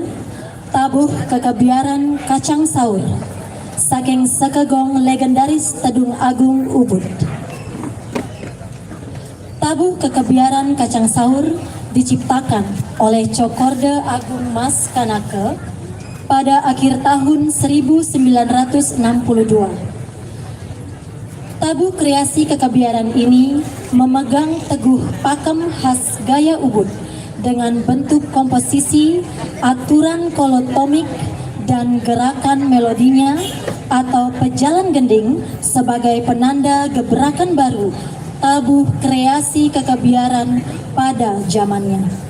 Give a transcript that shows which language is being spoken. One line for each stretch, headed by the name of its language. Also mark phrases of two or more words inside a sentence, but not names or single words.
Balinese: tabuh kekebiaran kacang saur saking sekegong legendaris Tedung Agung Ubud.
Indonesian: Tabuh kekebiaran kacang saur diciptakan oleh Cokorde Agung Mas Kanaka pada akhir tahun 1962. Tabuh kreasi kekebiaran ini memegang teguh pakem khas gaya Ubud dengan bentuk komposisi, aturan kolotomik, dan gerakan melodinya atau pejalan gending sebagai penanda gebrakan baru tabuh kreasi kekebiaran pada zamannya.